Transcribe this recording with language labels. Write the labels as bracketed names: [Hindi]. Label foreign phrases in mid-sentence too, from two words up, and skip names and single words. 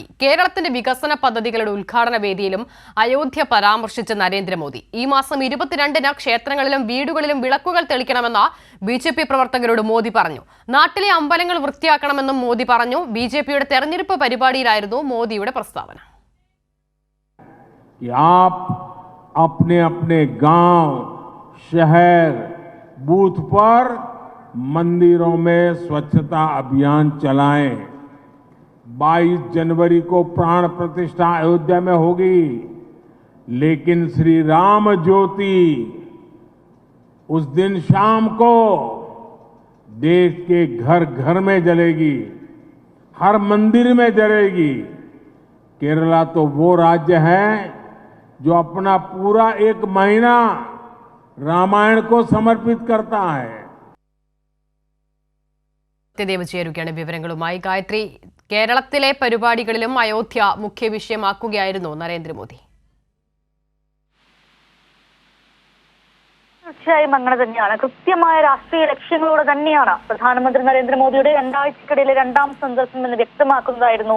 [Malayalam] കേരളത്തിന്റെ വികസന പദ്ധതികളുടെ ഉദ്ഘാടന വേദിയിലും അയോധ്യ പരാമർശിച്ച നരേന്ദ്രമോദി. ഈ മാസം 22-ന് ക്ഷേത്രങ്ങളിലും വീടുകളിലും വിളക്കുകൾ തെളിക്കണമെന്ന് ബിജെപി പ്രവർത്തകരോട് മോദി പറഞ്ഞു. നാട്ടിലെ അമ്പലങ്ങൾ വൃത്തിയാക്കണമെന്നും മോദി പറഞ്ഞു. ബിജെപിയുടെ തെരഞ്ഞെടുപ്പ് പരിപാടിയിലായിരുന്നു മോദിയുടെ പ്രസ്താവന. [Hindi] अपने अपने गांव, शहर, बूथ पर मंदिरों में स्वच्छता अभियान चलाएं। 22 जनवरी को प्राण प्रतिष्ठा अयोध्या में होगी, लेकिन श्री राम ज्योति उस दिन शाम को देश के घर घर में जलेगी, हर मंदिर में जलेगी। केरला तो वो राज्य है जो अपना पूरा 1 महीना रामायण को समर्पित करता है. [Malayalam] വിവരങ്ങളുമായി ഗായത്രി, കേരളത്തിലെ പരിപാടികളിലും അയോധ്യ മുഖ്യ വിഷയമാക്കുകയായിരുന്നു നരേന്ദ്രമോദി. തീർച്ചയായും അങ്ങനെ തന്നെയാണ്. കൃത്യമായ രാഷ്ട്രീയ ലക്ഷ്യങ്ങളോടെ തന്നെയാണ് പ്രധാനമന്ത്രി നരേന്ദ്രമോദിയുടെ 2 ആഴ്ചക്കിടയിലെ 2ാം സന്ദർശനം എന്ന് വ്യക്തമാക്കുന്നതായിരുന്നു.